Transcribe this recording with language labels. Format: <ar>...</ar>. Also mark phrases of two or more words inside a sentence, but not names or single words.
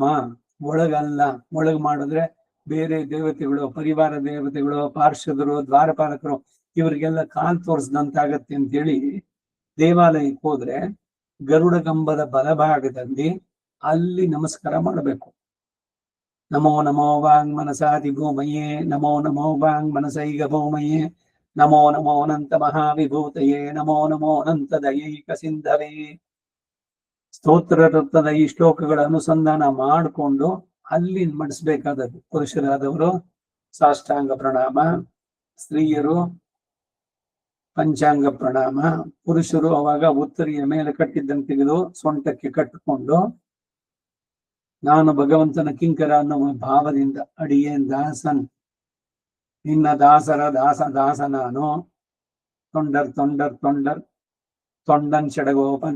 <kn>ಒಳಗಲ್ಲ, ಒಳಗ್ ಮಾಡಿದ್ರೆ ಬೇರೆ ದೇವತೆಗಳು, ಪರಿವಾರ ದೇವತೆಗಳು, ಪಾರ್ಷದರು, ದ್ವಾರಪಾಲಕರು ಇವರಿಗೆಲ್ಲ ಕಾಲ್ ತೋರಿಸ್ದಂತಾಗತ್ತೆ ಅಂತೇಳಿ ದೇವಾಲಯಕ್ಕೆ ಹೋದ್ರೆ ಗರುಡ ಕಂಬದ ಬಲಭಾಗದಲ್ಲಿ ಅಲ್ಲಿ ನಮಸ್ಕಾರ ಮಾಡಬೇಕು.</kn> <sa>ನಮೋ ನಮೋ ವಾಂಗ್ ಮನಸಾದಿ ಭೂಮಯೇ, ನಮೋ ನಮೋ ವಾಂಗ್ ಮನಸೈಗ ಭೂಮಯೇ, ನಮೋ ನಮೋ ಅನಂತ ಮಹಾವಿಭೂತಯೇ, ನಮೋ ನಮೋ ಅನಂತ ದಯೈಕ ಸಿಂಧವೇ.</sa> <kn>ಸ್ತೋತ್ರ ತತ್ವದ ಈ ಶ್ಲೋಕಗಳ ಅನುಸಂಧಾನ ಮಾಡಿಕೊಂಡು ಅಲ್ಲಿ ಮಾಡಿಸ್ಬೇಕಾದದ್ದು. ಪುರುಷರಾದವರು ಸಾಷ್ಟಾಂಗ ಪ್ರಣಾಮ, ಸ್ತ್ರೀಯರು ಪಂಚಾಂಗ ಪ್ರಣಾಮ. ಪುರುಷರು ಅವಾಗ ಉತ್ತರಿಯ ಮೇಲೆ ಕಟ್ಟಿದ್ದಂತೆ ತೆಗೆದು ಸೊಂಟಕ್ಕೆ ಕಟ್ಟಿಕೊಂಡು, ನಾನು ಭಗವಂತನ ಕಿಂಕರ ಅನ್ನುವ ಭಾವದಿಂದ,</kn> <ta>அடியேன் தாசன்,</ta> <kn>ನಿನ್ನ ದಾಸರ ದಾಸ ನಾನು,</kn> <ta>தொண்டர் தொண்டர் தொண்டர் தொண்டன் சடகோபன்.</ta>